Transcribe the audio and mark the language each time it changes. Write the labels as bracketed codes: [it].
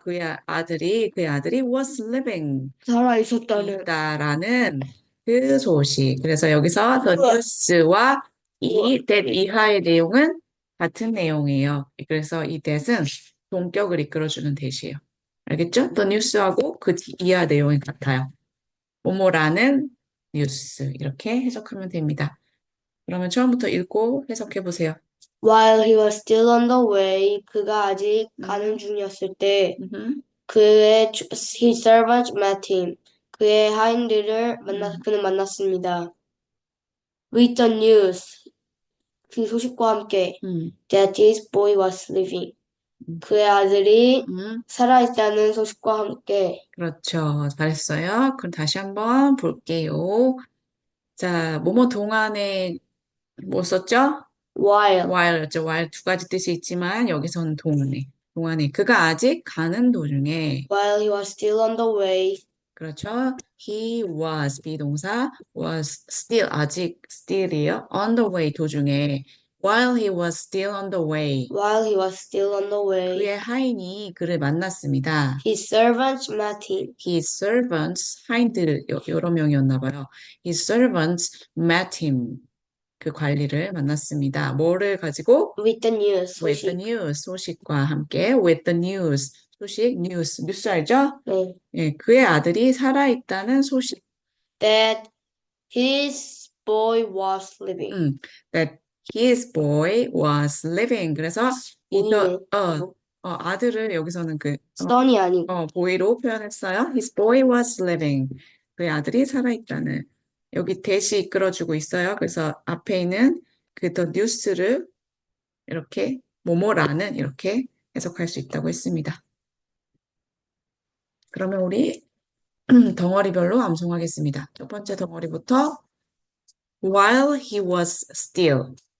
[ko] 그의 아들이 [en] was living. [ko] 살아있었다는. 있다라는 그 소식. 그래서 여기서 the news와 that 이하의 내용은 같은 내용이에요. 그래서 이 that은 동격을 이끌어주는 that이에요. 알겠죠? the news하고 그 이하 내용이 같아요. 뭐뭐라는 뉴스 이렇게 해석하면 됩니다. 그러면 처음부터 읽고 해석해 보세요. [en] While he was still on the way, [ko] 그가 아직 음, 가는 중이었을 때 음, [en] his servants met him. [ko] 그의 하인들을 음, 그는 만났습니다. [en] With the news, [ko] 그 소식과 함께 음, [en] that his boy was living. 음, [ko] 그의 아들이 음. 살아있다는 소식과 함께 그렇죠. 잘했어요. 그럼 다시 한번 볼게요. 자, 뭐뭐 동안에 뭐 썼죠? [en] while [ko] while였죠. while 두 가지 뜻이 있지만 여기서는 동안에 그가 아직 가는 도중에 [en] while he was still on the way, [ko] 그렇죠. [en] He was 비동사 was still [ko] 아직 [en] still이요. on the way [ko] 도중에 [en] while he was still on the way while he was still on the way, [ko] 그의 하인이 그를 만났습니다. [en] his servants met him His servants [ko] 하인들 여러 명이었나 봐요. [en] His servants met him [ko] 그 관리를 만났습니다. 뭐를 가지고? [en] with the news, With the [ko] 소식. news 소식과 함께 [en] with the news [ko] 소식 뉴스 알죠? 네. 예, 그의 아들이 살아있다는 소식. [en] That his boy was living. that his boy was living. [ko] 그래서 보이네. 아들을 여기서는 son이 아니고 boy로 표현했어요. [en] His boy was living. [ko] 그의 아들이 살아있다는. 여기 대시 이끌어주고 있어요. 그래서 앞에 있는 the news를 이렇게 뭐뭐라는 이렇게 해석할 수 있다고 했습니다. 그러면 우리 덩어리별로 암송하겠습니다. 첫 번째 덩어리부터 [en] while he was still.